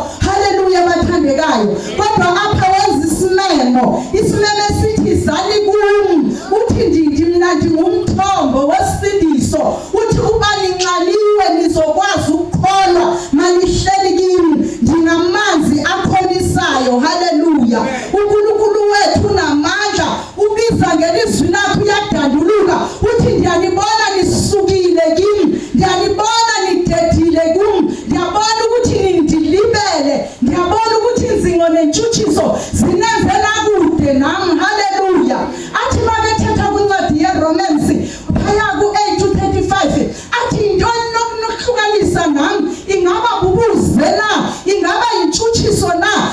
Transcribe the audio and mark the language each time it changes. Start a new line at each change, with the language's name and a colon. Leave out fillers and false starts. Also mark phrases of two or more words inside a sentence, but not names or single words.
Xhosa: Haleluya bathandekayo. Kodwa apha wenza isimemo sithi zali kumi, uthi ndidi mina ngumthombo wesindiso, uthi uba ninxaliwe nizokwazi ukukholwa manihleli kimi, ndinamanzi akholisayo. Haleluya. uNkulunkulu wethu unamandla, ubiza ngelizwi lakho uyadanduluka, uthi ndiyanibona nisukile kimi, ndiyanibona nidedile kimi, ndiyabona ukuthi nindilibele, ndiyabona ukuthi inzingo nentshutshiso zinenzela kude nami. Haleluya. Athi makethetha kwincwadi yeRomans phaya ku-8:35 athi intoni nokuhlukanisa nami? Ingaba bubuze na? Ingaba intshutshiso na?